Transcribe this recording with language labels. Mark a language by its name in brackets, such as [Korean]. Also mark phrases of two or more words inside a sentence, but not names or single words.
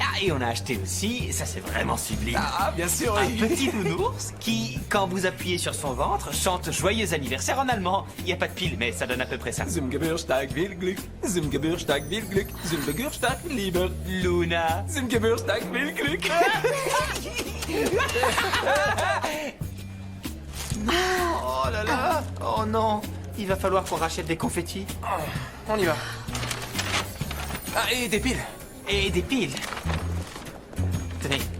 [French] et on a acheté aussi, ça c'est vraiment sublime, Ah, bien sûr, un oui. petit nounours qui, quand vous appuyez sur son ventre, chante joyeux anniversaire en allemand. Il n'y a pas de pile, mais ça donne à peu près ça. [German] Zum Geburtstag will Glück, zum Geburtstag will Glück, zum Geburtstag Liebe, Luna. zum Geburtstag will Glück. [French] Oh là là. Oh non. Il va falloir qu'on rachète des confettis. On y va. Ah, et des piles. Et des piles. Tenez.